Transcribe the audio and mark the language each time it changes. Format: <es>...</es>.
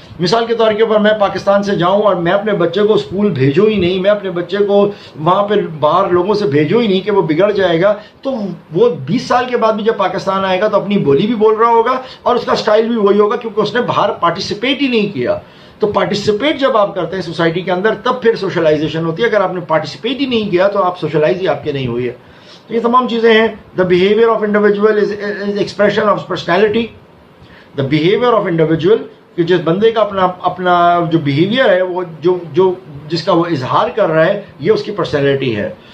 <ur>مثال کے طور کے اوپر میں پاکستان سے جاؤں اور میں اپنے بچے کو اسکول بھیجوں ہی نہیں, میں اپنے بچے کو وہاں پہ باہر لوگوں سے بھیجوں ہی نہیں کہ وہ بگڑ جائے گا, تو وہ 20 سال کے بعد بھی جب پاکستان آئے گا تو اپنی بولی بھی بول رہا ہوگا اور اس کا سٹائل بھی وہی ہوگا, کیونکہ اس نے باہر پارٹیسپیٹ ہی نہیں کیا. تو پارٹیسپیٹ جب آپ کرتے ہیں سوسائٹی کے اندر تب پھر سوشلائزیشن ہوتی ہے. اگر آپ نے پارٹیسپیٹ ہی نہیں کیا تو آپ سوشلائز ہی آپ کے نہیں ہوئی ہے. تو یہ تمام چیزیں ہیں.</ur> <en>The behaviour of individual is expression of personality.</en> <ur>The behaviour of individual, کہ جس بندے کا اپنا جو بیہیویئر ہے, وہ جو جس کا وہ اظہار کر رہا ہے, یہ اس کی پرسنالٹی ہے.</ur>